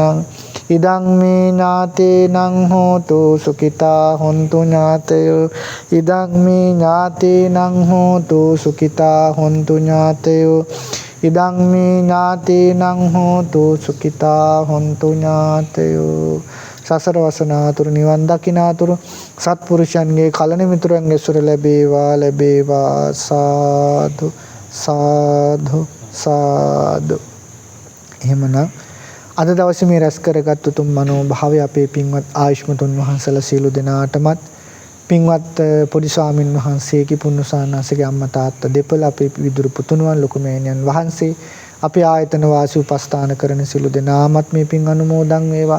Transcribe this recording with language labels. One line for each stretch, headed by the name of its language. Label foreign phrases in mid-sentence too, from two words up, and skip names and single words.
Pali: ඉදං මේ ඥාතේනං හෝතු සුඛිතා හොන්තු ඥාතයෝ. ඉදං මේ ඥාතේනං හෝතු සුඛිතා හොන්තු ඥාතයෝ. ඉදං මේ ඥාතේනං හෝතු සුඛිතා හොන්තු ඥාතයෝ.
Sinhala: සසර වසනාතුරු නිවන් දකිනාතුරු සත්පුරුෂයන්ගේ කලණ මිතුරන්ගේ සුර ලැබේවා ලැබේවා. සාදු සාදු සාදු. එහෙමනම් අද දවසේ මේ රැස් කරගත් උතුම් මනෝභාවය අපේ පින්වත් ආයුෂ්මතුන් වහන්සේලා සියලු දෙනාටමත් පින්වත් පොඩි ස්වාමින් වහන්සේගේ පුණ්‍යසානාසගේ අම්මා තාත්තා දෙපළ අපේ විදුරු පුතුණුවන් ලොකු මෑණියන් වහන්සේ අපේ ආයතන වාසී උපස්ථාන කරන සියලු දෙනාමත් මේ පින් අනුමෝදන් වේවා.